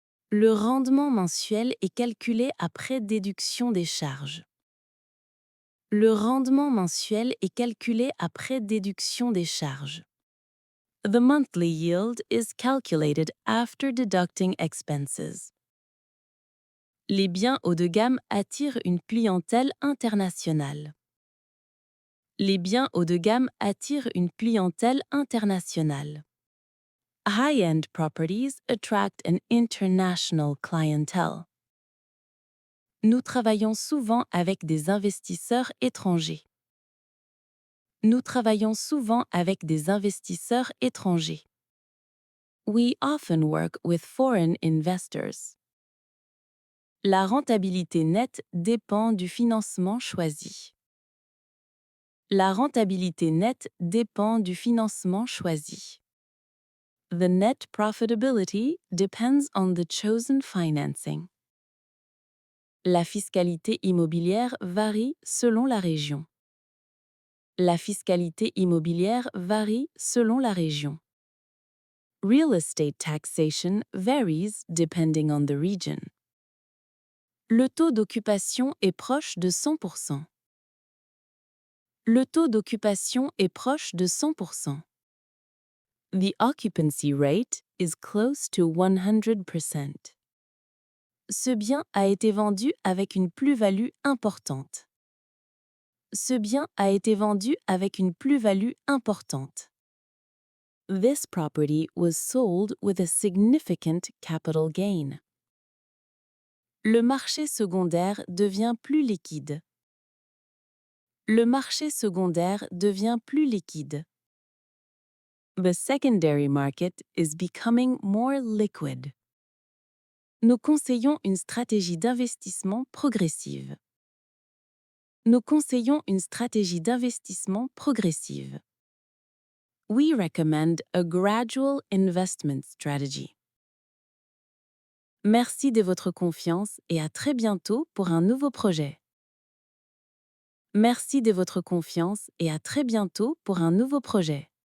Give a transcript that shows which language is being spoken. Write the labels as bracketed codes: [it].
[fr] Le rendement mensuel est calculé après déduction des charges. Le rendement mensuel est calculé après déduction des charges. [en] The monthly yield is calculated after deducting expenses. [fr] Les biens haut de gamme attirent une clientèle internationale. Les biens haut de gamme attirent une clientèle internationale. [en] High-end properties attract an international clientele. [fr] Nous travaillons souvent avec des investisseurs étrangers. Nous travaillons souvent avec des investisseurs étrangers. [en] We often work with foreign investors. [fr] La rentabilité nette dépend du financement choisi. La rentabilité nette dépend du financement choisi. [en] The net profitability depends on the chosen financing. [fr] La fiscalité immobilière varie selon la région. La fiscalité immobilière varie selon la région. [en] Real estate taxation varies depending on the region. [fr] Le taux d'occupation est proche de 100%. Le taux d'occupation est proche de 100%. [en] The occupancy rate is close to 100%. [fr] Ce bien a été vendu avec une plus-value importante. Ce bien a été vendu avec une plus-value importante. [en] This property was sold with a significant capital gain. [fr] Le marché secondaire devient plus liquide. Le marché secondaire devient plus liquide. [en] The secondary market is becoming more liquid. [fr] Nous conseillons une stratégie d'investissement progressive. Nous conseillons une stratégie d'investissement progressive. [en] We recommend a gradual investment strategy. [fr] Merci de votre confiance et à très bientôt pour un nouveau projet. Merci de votre confiance et à très bientôt pour un nouveau projet.